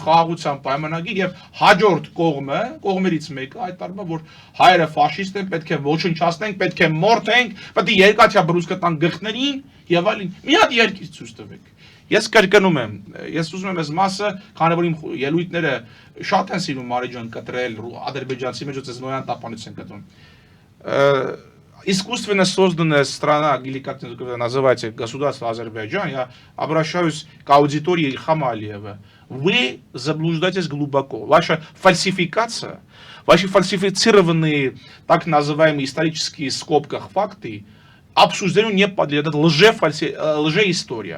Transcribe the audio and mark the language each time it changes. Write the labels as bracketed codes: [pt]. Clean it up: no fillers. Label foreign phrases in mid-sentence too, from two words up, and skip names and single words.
[hy] խաղաղության պայմանագիր եւ հաջորդ կողմերից մեկը հայտարարում է, որ հայերը ֆաշիստ են, պետք է ոչնչացնենք, պետք է մորթենք, պետք է երկաթյա բռուցքը տան գլխներին եւ այլն։ Մի հատ երկիր ցույց տվեք։ Ես կրկնում եմ, ես ուզում եմ այս մասը, քանի որ իմ ելույթները շատ են սիրում Մարի ջան կտրել ադրբեջանցի մեջ, ես նոյան տապանից եմ կտրում։ [ru] Искусственно созданная страна, или как называется, государство Азербайджан, я обращаюсь к аудитории Ильхама Алиева. Вы заблуждаетесь глубоко. Ваша фальсификация, ваши фальсифицированные, так называемые исторические в скобках факты, обсуждению не подлежат, лжеистория.